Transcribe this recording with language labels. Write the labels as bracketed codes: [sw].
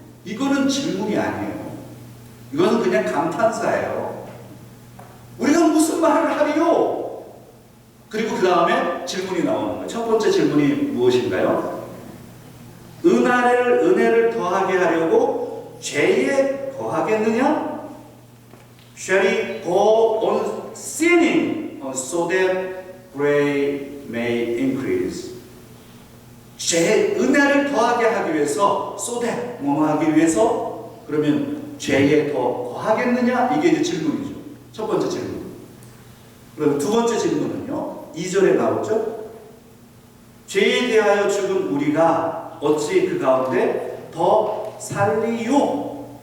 [ko] 이거는 질문이 아니에요. 이거는 그냥 감탄사예요. 우리가 무슨 말을 하리요? 그리고 그 다음에 질문이 나오는 거예요. 첫 번째 질문이 무엇인가요? 은혜를 더하게 하려고 죄에 거하겠느냐? [en] Shall we go on sinning so that grace may increase? [ko] 은혜를 더하게 하기 위해서 so that 뭐 하기 위해서? 그러면 죄에 더 거하겠느냐? 이게 이제 질문이죠. 첫 번째 질문. 그럼 두 번째 질문은요. 2절에 나오죠. 죄에 대하여 죽은 우리가 어찌 그 가운데 더 살리요?